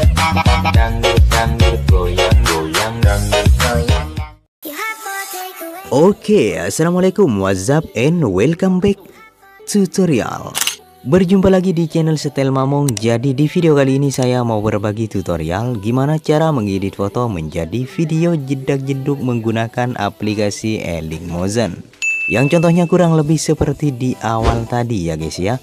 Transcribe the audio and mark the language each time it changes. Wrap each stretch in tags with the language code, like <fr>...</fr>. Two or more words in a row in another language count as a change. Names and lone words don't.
<id>dangdut, dangdut, goyang, goyang dangdut. goyang dangdut. Oke, assalamualaikum,</id> <en>what's up and welcome back tutorial.</en> <id>Berjumpa lagi di channel Setel Mamong. Jadi di video kali ini saya mau berbagi tutorial gimana cara mengedit foto menjadi video jedak-jeduk menggunakan aplikasi Dailymotion. Yang contohnya kurang lebih seperti di awal tadi ya guys ya.</id>